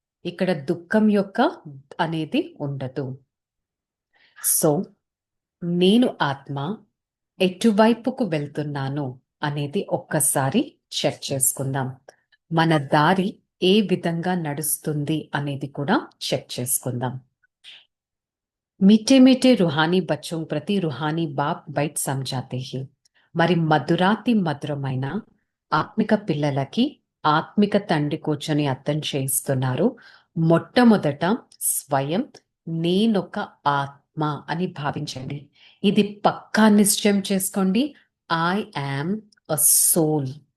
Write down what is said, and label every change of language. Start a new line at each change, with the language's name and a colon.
Telugu: ఇక్కడ దుఃఖం యొక్క అనేది ఉండదు. సో నేను ఆత్మ ఎటువైపుకు వెళ్తున్నాను అనేది ఒక్కసారి చెక్ చేసుకుందాం. మన దారి ఏ విధంగా నడుస్తుంది అనేది కూడా చెక్ చేసుకుందాం.
Hindi: मीठे मीठे रूहानी बच्चों प्रति रूहानी बाप బైట్ समझाते हैं.
Telugu: మరి మధురాతి మధురమైన ఆత్మిక పిల్లలకి ఆత్మిక తండ్రి కూర్చొని అర్థం చేయిస్తున్నారు. మొట్టమొదట స్వయం నేనొక ఆత్మ అని భావించండి. ఇది పక్కా నిశ్చయం చేసుకోండి.
English: I am a soul.